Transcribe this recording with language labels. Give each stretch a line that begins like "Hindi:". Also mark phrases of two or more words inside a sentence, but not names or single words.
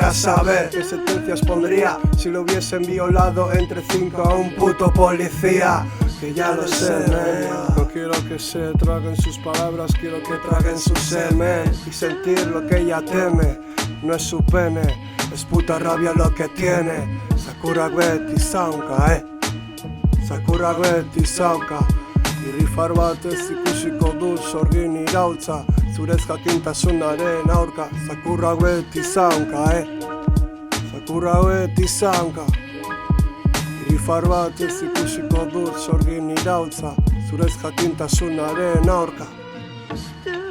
Spanish: A saber qué sentencias pondría si lo hubiesen violado entre 5 a un puto policía. Que ya lo sé, no quiero que se traguen sus palabras, quiero que traguen su semen y sentir lo que ella teme. No es su pene, es puta rabia lo que tiene.
Basque: Zakurrak beti zaunka, zakurrak beti zaunka, irrifar batez ikusiko du sorgin iraultza, zure jakintasunaren aurka. Zakurrak beti zaunka, zakurrak beti zaunka, irrifar batez ikusiko du sorgin iraultza, zure jakintasunaren aurka.